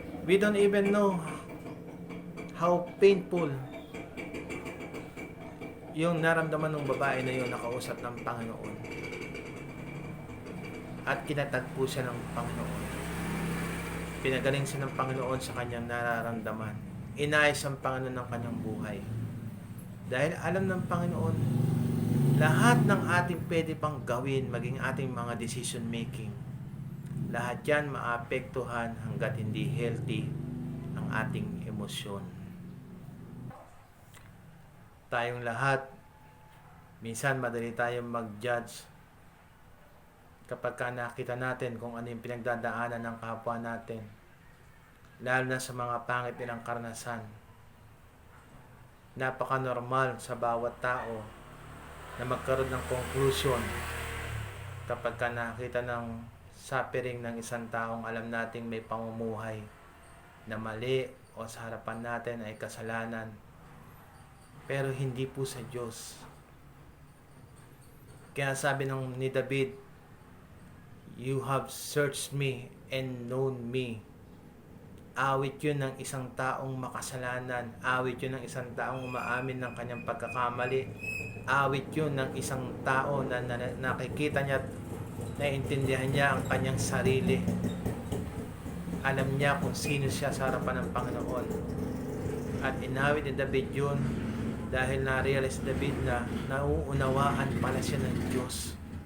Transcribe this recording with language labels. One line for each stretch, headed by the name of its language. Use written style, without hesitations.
English: We don't even know how painful
Filipino: yung naramdaman ng babae na yun nakausap ng Panginoon. At kinatagpo siya ng Panginoon. Pinagaling siya ng Panginoon sa kanyang nararamdaman. Inayos ang Panginoon ng kanyang buhay. Dahil alam ng Panginoon, lahat ng ating pwede pang gawin, maging ating mga decision making, lahat yan maapektuhan hanggat hindi healthy ang ating emosyon. Tayong lahat, minsan madali tayong mag-judge kapag nakita natin kung ano yung pinagdadaanan ng kapwa natin, lalo na sa mga pangit nilang karanasan. Napaka-normal sa bawat tao na magkaroon ng conclusion kapag nakita ng suffering ng isang taong alam nating may pamumuhay na mali o sa harapan natin ay kasalanan, pero hindi po sa Diyos. Kaya sabi ni David,
English: "You have searched me and known me."
Filipino: Awit yun ng isang taong makasalanan. Awit yun ng isang taong umaamin ng kanyang pagkakamali. Awit yun ng isang tao na nakikita niya at naiintindihan niya ang kanyang sarili. Alam niya kung sino siya sa harapan ng Panginoon. At inawit ni David yun dahil na-realize David na nauunawaan pala siya ng Diyos.